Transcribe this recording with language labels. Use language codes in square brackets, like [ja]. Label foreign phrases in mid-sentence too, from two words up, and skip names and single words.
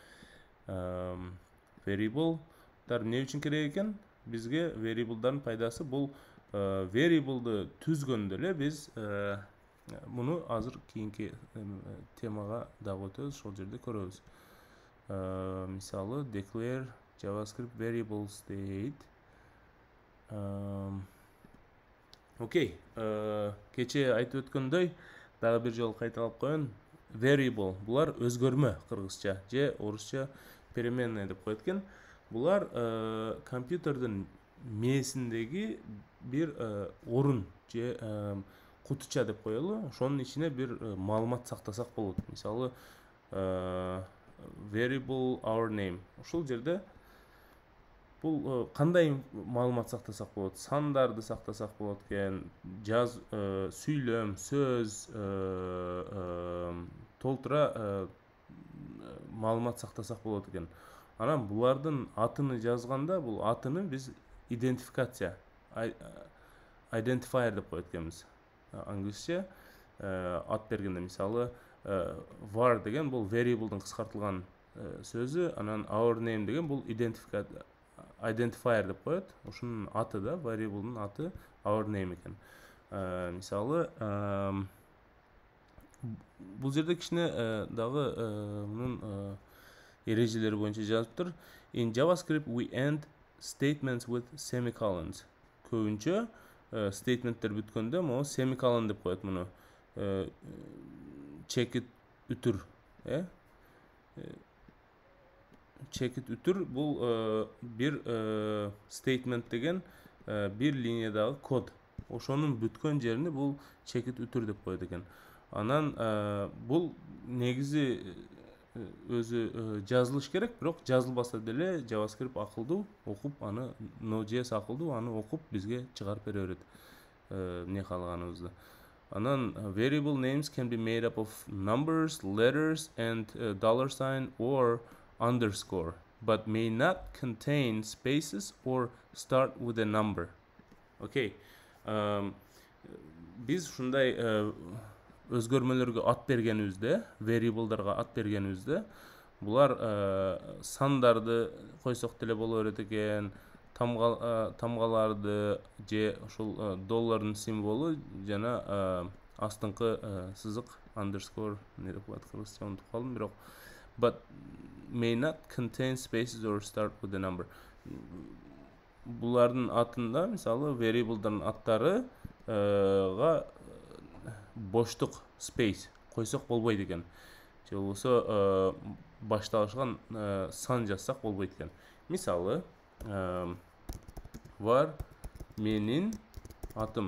[ky] Variable'дар эмне үчүн керек экен? Бизге variable'дардын пайдасы бул variable'ды түзгөндө эле биз муну азыр кийинки темага дагы өтөбүз, ошол жерде көрөбүз. Мисалы, [en] declare JavaScript variables дейт. [ky] Окей, кече айтып өткөндөй, дагы бир жолу кайталап коеюн. Variable булар өзгөрмө кыргызча же орусча переменная деп коет экен. Булар компьютердин мээсиндеги бир орун же кутуча деп коелу. Ошонун ичине бир маалымат сактасак болот. Мисалы, [en] variable our name. [ky] Ушул жерде бул кандай маалымат сактасак болот? Сандарды сактасак болот экен, сүйлөм, сөз, толтура маалымат сактасак болот экен. Анан булардын атыны жазганда, бул атыны биз идентификация, identifier деп коет экенбиз. Англисче ат бергенде, мисалы, var деген бул variable'дын кыскартылган сөзү, анан [en] our name [ky] деген бул identifier деп коет. Ушунун аты да, variable'дын аты [en] our name [ky] экен. Мисалы, бул жерде кичине дагы мунун эрежелери боюнча жазыптыр. [en] In JavaScript we end statements with semicolons. [ky] Көбүнчө statemenттер бүткөндө могу semicolon деп коет муну. Чекит үтүр, чекит үтүр бул бир statement деген бир линиядагы код. Ошонун бүткөн жерини бул чекит үтүр деп коет экен. Анан бул негизи өзү жазылыш керек, бирок жазылбаса деле JavaScript акылдуу, окуп аны, Node.js акылдуу, аны окуп бизге чыгарып бере берет эмне каалаганыбызды. [en] Анан variable names can be made up of numbers, letters and $sign or underscore, but may not contain spaces or start with a number. [ky] Okay. Biz ушундай өзгөрмөлөргө ат бергенибизде, variable'дарга ат бергенибизде, булар сандарды койсок деле боло берет экен, тамгаларды же ушул доллардын символу жана астыңкы сызык underscore не деп коет кыргызча унутуп калдым, бирок [en] but may not contain spaces or start with a number. [ky] Булардын атында, мисалы, variable'дардын аттарыга боштук space койсок болбойт экен. Же болбосо башталышкан сан жазсак болбойт экен. Мисалы, var менин атым.